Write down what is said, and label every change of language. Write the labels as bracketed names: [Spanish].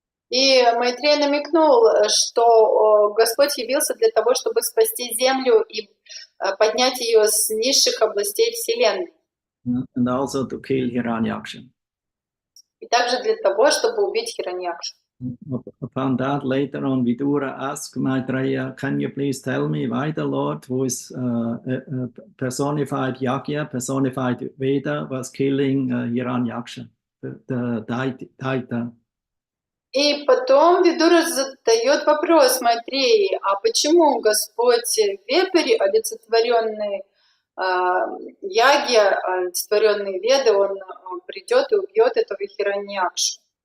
[Russian] И Майтрея намекнул, что Господь явился для того, чтобы спасти Землю и поднять ее с низших областей Вселенной. [English] And also to kill Hiranyaksha. [Russian] И также для того, чтобы убить Хираньякшу. [English] Upon that, later on, Vidura asked Maitreya, can you please tell me why the Lord, who is personified Yagya, personified Veda, was killing Hiranyaksha, the Daita? [Russian] И потом Видура задает вопрос Майтреи, а почему Господь Вепрь, олицетворенный Ягья, олицетворенный Веды, он придет и убьет этого Хираньякшу?